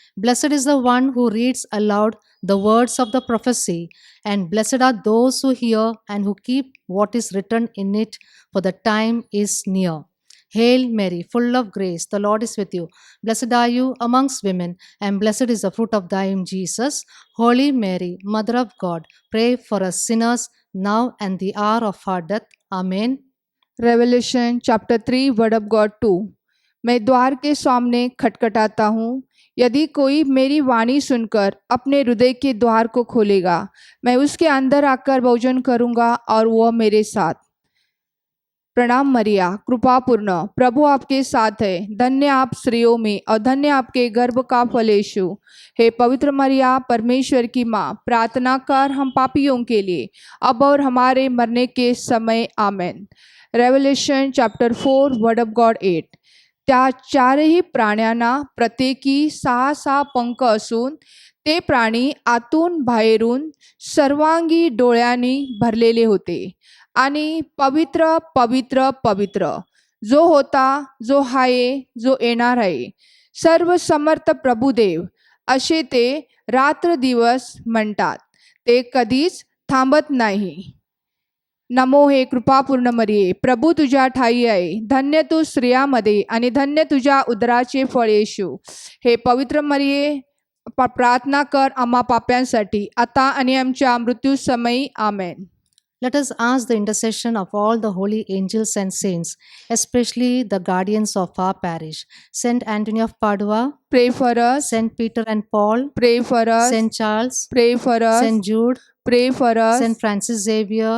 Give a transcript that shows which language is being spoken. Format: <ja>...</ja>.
<en>Blessed is the one who reads aloud the words of the prophecy, and blessed are those who hear and who keep what is written in it, for the time is near. Hail Mary, full of grace, the Lord is with you. Blessed are you amongst women, and blessed is the fruit of thy womb, Jesus. Holy Mary, Mother of God, pray for us sinners, now and the hour of our death. Amen. Revelation chapter 3, word of God 2.</en> <hi>मैं द्वार के सामने खटखटाता हूँ। यदि कोई मेरी वाणी सुनकर अपने हृदय के द्वार को खोलेगा, मैं उसके अंदर आकर भोजन करूँगा और वह मेरे साथ। प्रणाम मरिया, कृपापूर्ण, प्रभु आपके साथ है। धन्य आप स्त्रियों में और धन्य आपके गर्भ का फल यीशु। हे पवित्र मरिया, परमेश्वर की माँ, प्रार्थना कर हम पापियों के लिए, अब और हमारे मरने के समय। आमेन.</hi> <en>Revelation chapter 4 word of God 8.</en> <mr>त्या चारही प्राण्यांना प्रत्येकी 6 पंख असून ते प्राणी आतून बाहेरून सर्वांगी डोळ्यांनी भरलेले होते आणि पवित्र पवित्र पवित्र जो होता, जो आहे, जो येणार आहे, सर्व समर्थ प्रभुदेव असे ते रात्र दिवस म्हणतात. ते कधीच थांबत नाही. नमो हे कृपापूर्ण मरिये, प्रभू तुझ्या ठाई आहे. धन्य तू स्त्रियामध्ये आणि धन्य तुझ्या उदराचे फळ येशू. हे पवित्र मरिये, प्रार्थना कर आम्हा पाप्यांसाठी, आता आणि आमच्या मृत्यू समयी. आमेन.</mr> <en>Let us ask the intercession of all the holy angels and saints, especially the guardians of our parish. Saint Anthony of Padua, Pray for us. Saint Peter and Paul, Pray for us. Saint Charles, Pray for us. Saint Jude, Pray for us. Saint Francis Xavier,</en>